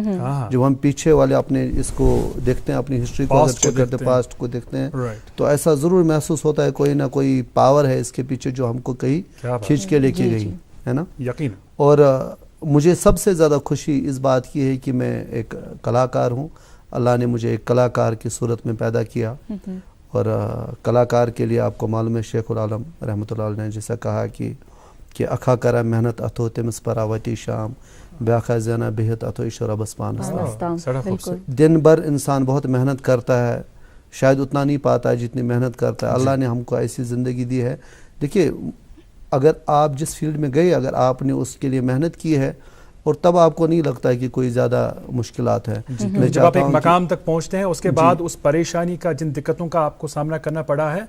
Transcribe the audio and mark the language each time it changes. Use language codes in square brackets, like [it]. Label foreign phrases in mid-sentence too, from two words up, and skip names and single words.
[ur] جب ہم پیچھے والے اپنے اس کو دیکھتے ہیں، اپنی ہسٹری کو چیک کرتے ہیں، پاسٹ کو دیکھتے ہیں، تو ایسا ضرور محسوس ہوتا ہے کوئی نہ کوئی پاور ہے اس کے پیچھے جو ہم کو کہیں کھینچ کے لے کے گئی ہے نا. یقین. اور مجھے سب سے زیادہ خوشی اس بات کی ہے کہ میں ایک کلاکار ہوں. اللہ نے مجھے ایک کلاکار کی صورت میں پیدا کیا. اور کلاکار کے لیے آپ کو معلوم ہے شیخ العالم رحمۃ اللہ علیہ نے جیسا کہا کہ [ks] اکھا کرا محنت اتھو تمس پراوتی شام بیاخا زینا بہت اتھو شربس پانس. [ur] دن بھر انسان بہت محنت کرتا ہے، شاید اتنا نہیں پاتا ہے جتنی محنت کرتا ہے. اللہ نے ہم کو ایسی زندگی دی ہے. دیکھیے اگر آپ جس فیلڈ میں گئے، اگر آپ نے اس کے لیے محنت کی ہے، اور تب آپ کو نہیں لگتا ہے کہ کوئی زیادہ مشکلات ہیں. جب آپ ایک مقام تک پہنچتے ہیں اس کے بعد اس پریشانی کا، جن دقتوں کا آپ کو سامنا کرنا پڑا ہے،